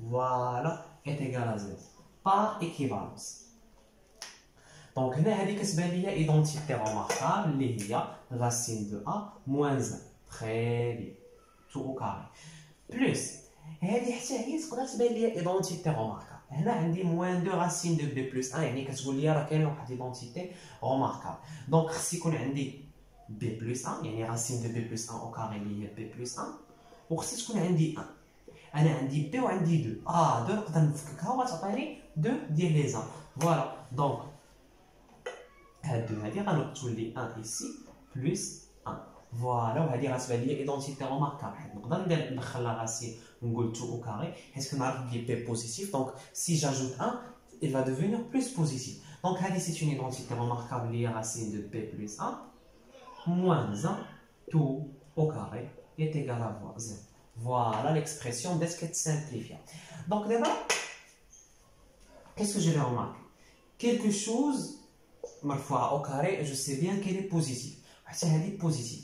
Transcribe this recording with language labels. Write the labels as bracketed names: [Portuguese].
[French] Voilà, est égal à 0. Par équivalence. Donc, on a l'identité remarquable, il y a racine de A moins 1. Très bien. Tout au carré. Plus, l'identité remarquable. [Arabic] هنا عندي [French] moins 2 racine de b plus 1 [Arabic] يعني كتقول لي راه كاينه واحد ليدونتيتي روماركابل. دونك خص يكون عندي b plus 1 يعني [French] racine de b plus 1 au carré [Arabic] اللي هي b plus 1 وخص تكون عندي 1. انا عندي b وعندي 2. 2 نقدر نفككها وغتعطيني 2 ديال لي زان. فوالا دونك هاد 2 هادي غنولي 1 ici plus 1. فوالا وهادي غتبان لي ايدونتيتي روماركابل حيت نقدر ندخل لا راسين ونقول 2 au carré حيت كنعرف بلي b positif [French] donc si j'ajoute 1 il va devenir plus positif. Donc هادي c'est une identité remarquable liée à racine de b plus 1 moins 1 tout au carré est égal à 0. Voilà l'expression d'est-ce qu'elle simplifie. Donc d'abord, qu'est-ce que je vais remarquer? Quelque chose, parfois au carré, je sais bien qu'elle est positive. Elle est positive.